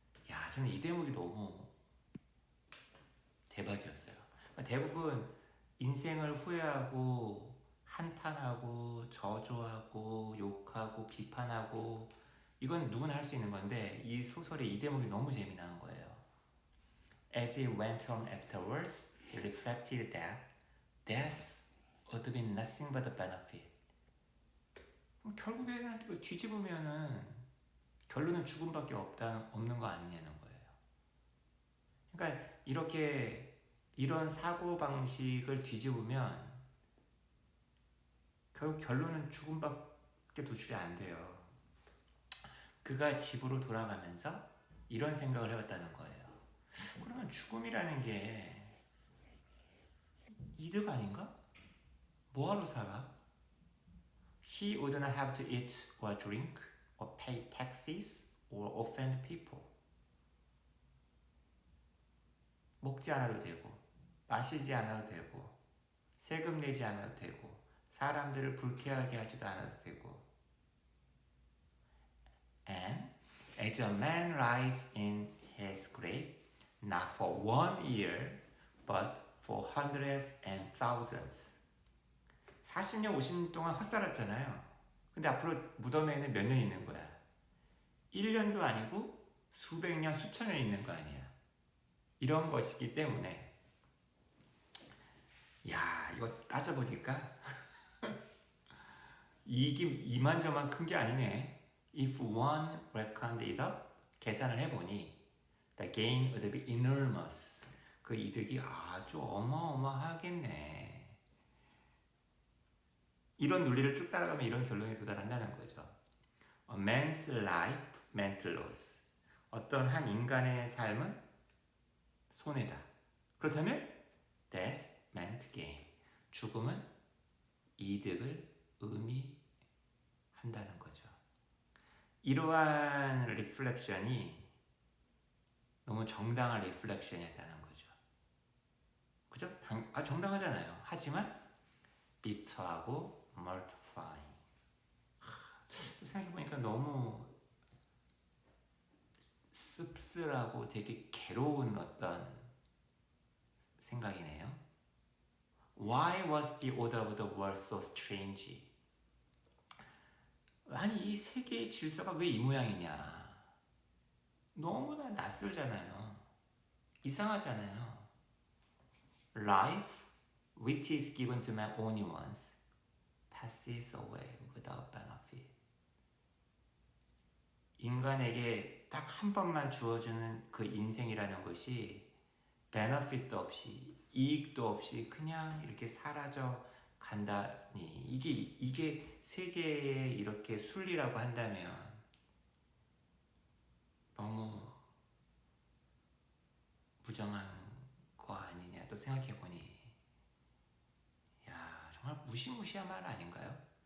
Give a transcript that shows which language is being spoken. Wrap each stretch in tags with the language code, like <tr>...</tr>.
<ko>야, 저는 이 대목이 너무 대박이었어요. 대부분 인생을 후회하고 한탄하고 저주하고 욕하고 비판하고 이건 누구나 할 수 있는 건데 이 소설의 이 대목이 너무 재미난 거예요.</ko> <en>As he went on afterwards, he reflected that death would be nothing but a benefit.</en> <ko>결국에는 뒤집으면은 결론은 죽음밖에 없는 거 아니냐는 거예요. 그러니까 이렇게 이런 사고 방식을 뒤집으면 결국 결론은 죽음밖에 도출이 안 돼요. 그가 집으로 돌아가면서 이런 생각을 해봤다는 거예요. 그러면 죽음이라는 게 이득 아닌가? 뭐하러 살아?</ko> <en>He wouldn't have to eat or drink or pay taxes or offend people.</en> <ko>먹지 않아도 되고, 마시지 않아도 되고, 세금 내지 않아도 되고, 사람들을 불쾌하게 하지도 않아도 되고.</ko> <en>And as a man lies in his grave, not for 1 year, but for hundreds and thousands.</en> <ko>40년, 50년 동안 헛살았잖아요. 근데 앞으로 무덤에는 몇 년 있는 거야? 1년도 아니고 수백 년, 수천 년 있는 거 아니야. 이런 것이기 때문에 야, 이거 따져보니까 이익이 이만저만 큰 게 아니네.</ko> <en>If one reckoned it up,</en> <ko>계산을 해보니</ko> <en>the gain would be enormous.</en> <ko>그 이득이 아주 어마어마하겠네. 이런 논리를 쭉 따라가면 이런 결론에 도달한다는 거죠.</ko> <en>A man's life meant loss.</en> <ko>어떤 한 인간의 삶은 손해다. 그렇다면</ko> <en>death meant gain.</en> <ko>죽음은 이득을 의미한다는 거죠. 이러한 리플렉션이 너무 정당한 리플렉션이었다는 거죠. 그죠? 정당하잖아요. 하지만 비터하고 mortifying. 생각해보니까 너무 씁쓸하고 되게 괴로운 어떤 생각이네요.</ko> <en>Why was the order of the world so strange?</en> <ko>아니 이 세계의 질서가 왜 이 모양이냐? 너무나 낯설잖아요. 이상하잖아요.</ko> <en>Life, which is given to man only once, passes away without benefit.</en> <ko>인간에게 딱 한 번만 주어주는 그 인생이라는 것이 베너핏도 없이 이익도 없이 그냥 이렇게 사라져 간다니 이게 세계의 이렇게 순리라고 한다면 너무 부정한 거 아니냐 또 생각해보니 야 정말 무시무시한 말 아닌가요?</ko>